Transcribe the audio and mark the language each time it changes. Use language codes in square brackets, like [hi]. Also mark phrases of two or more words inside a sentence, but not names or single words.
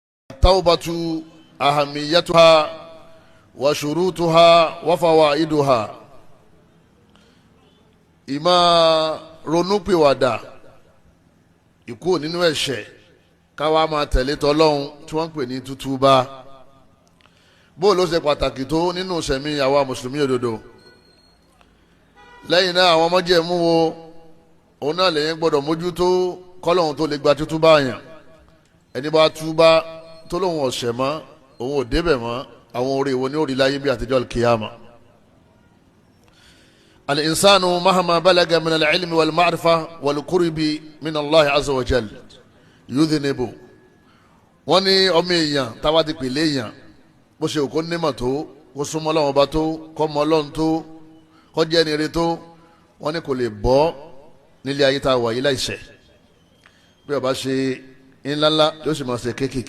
[ar] التوبة أهميتها وشروطها وفوائدها. [yo] ìmá ronúpìwàdà ìkúrò nínú ẹ̀ṣẹ̀ káwa máa tẹ̀lé tọlọ́hun tí wọ́n ń pè ní tútúbá. bó ló ṣe pàtàkì tó nínú ìṣẹ̀mí àwa mùsùlùmí òdodo. lẹ́yìn náà àwọn májẹ̀mú wo òun náà lèyìn gbọ́dọ̀ mójútó kọ́lọ́hun tó lè gba tútúbá yàn. ẹni bá túbá tó lóun ọ̀sẹ̀ mọ́ òun ò débẹ̀ mọ́ àwọn orí ìwọ ní orí láyé bí àtijọ́ kìyàmà. [ar] الإنسان مهما بلغ من العلم والمعرفة والقرب من الله عز وجل يذنب. [yo] wọ́n ní ọmọ èèyàn táwa ti pèlè èèyàn bó ṣe òkú nímọ̀ tó kó súnmọ́ Ọlọ́run ọba tó kó mọ Ọlọ́run tó kó jẹ́ ẹni rere tó wọ́n ní kò lè bọ́ nílé ayé tá a wà yìí láìṣẹ̀. bí ó bá ṣe ńláńlá yóò sì máa ṣe kéékèèké.